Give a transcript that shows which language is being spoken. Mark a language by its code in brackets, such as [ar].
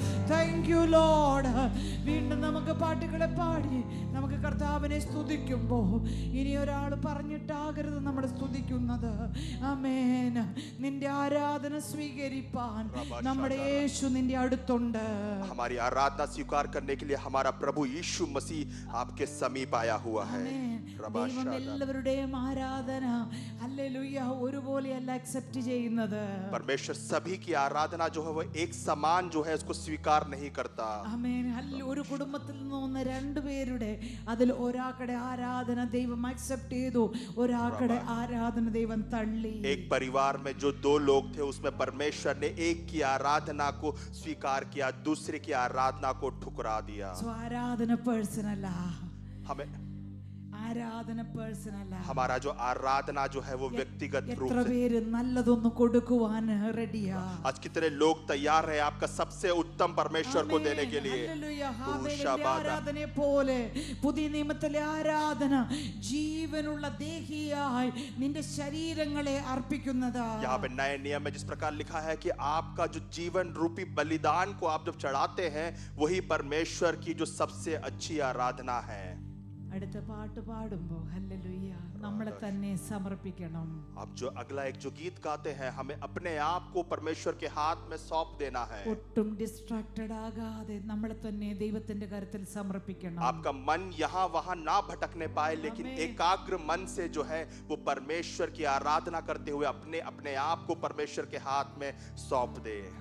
[en] Thank you lord. [ml] വീണ്ടും നമുക്ക് പാട്ടുകളെ പാടി നമുക്ക് കർത്താവിനെ സ്തുതിക്കുമ്പോ ഇനി ഒരാൾ പറഞ്ഞിട്ടാകരുത് നമ്മൾ സ്തുതിക്കുന്നത്. ആമേൻ. നിന്റെ ആരാധന സ്വീകരിപ്പാൻ നമ്മുടെ യേശു നിന്റെ അടുത്തുണ്ട്. [hi] हमारी आराधना स्वीकार करने के लिए हमारा प्रभु यीशु मसीह आपके समीप आया हुआ है. [ml] ദൈവം എല്ലാവരുടെയും ആരാധന ഹല്ലേലൂയ ഒരുപോലെയല്ല അക്സെപ്റ്റ് ചെയ്യുന്നത്. [hi] परमेश्वर सभी की आराधना जो है वो एक समान जो है उसको स्वीकार नहीं करता. [ml] ആമേൻ. ഒരു കുടുംബത്തിൽ നിന്ന് രണ്ടുപേരുടെ അതിൽ ഒരാളുടെ ആരാധന ദൈവം അക്സെപ്റ്റ് ചെയ്തു, ഒരാളുടെ ആരാധന ദൈവം തള്ളി. [hi] एक परिवार में जो दो लोग थे उसमें परमेश्वर ने एक की आराधना को स्वीकार किया, दूसरे की आराधना को ठुकरा दिया. [ml] ആരാധന പേഴ്സണല്ല. [hi] हमें [ml] ആരാധന പേഴ്സണല്ല. [hi] हमारा जो आराधना जो है वो व्यक्तिगत रूप [ml] എത്ര [hi] से. [ml] പേര് നല്ലതൊന്ന് കൊടുക്കുവാൻ റെഡിയാ? [hi] आज कितने लोग तैयार हैं आपका सबसे उत्तम परमेश्वर को देने के लिए. [ml] ആരാധനയെ പോലെ പുതിയ നിയമത്തിലെ ആരാധന ജീവനുള്ള ദേഹിയായി നിന്റെ ശരീരങ്ങളെ അർപ്പിക്കുന്നതാ. [hi] यहाँ पे नए नियम में जिस प्रकार लिखा है कि आपका जो जीवन रूपी बलिदान को आप जब चढ़ाते हैं वही परमेश्वर की जो सबसे अच्छी आराधना है. [ml] അടുത്ത പാട്ട് പാടുമ്പോ ഹല്ലേലൂയ നമ്മളെ തന്നെ സമർപ്പിക്കണം. [hi] अब जो अगला एक जो गीत गाते हैं हमें अपने आप को परमेश्वर के हाथ में सौंप देना है. [ml] ഒട്ടും ഡിസ്ട്രാക്റ്റഡ് ആകാതെ നമ്മളെ തന്നെ ദൈവത്തിന്റെ കരത്തിൽ സമർപ്പിക്കണം. [hi] आपका मन यहाँ वहां ना भटकने पाए लेकिन एकाग्र मन से जो है वो परमेश्वर की आराधना करते हुए अपने अपने आप को परमेश्वर के हाथ में सौंप दे.